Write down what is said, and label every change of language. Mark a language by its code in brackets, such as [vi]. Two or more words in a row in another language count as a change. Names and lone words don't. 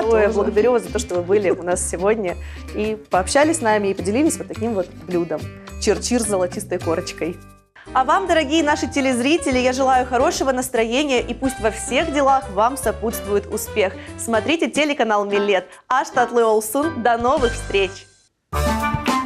[ru] тоже. Благодарю вас за то, что вы были у нас сегодня и пообщались с нами и поделились вот таким вот блюдом. Чир-чир с золотистой корочкой. А вам, дорогие наши телезрители, я желаю хорошего настроения и пусть во всех делах вам сопутствует успех. Смотрите телеканал Милет. [crh] Аш татлы олсун. [ru] До новых встреч!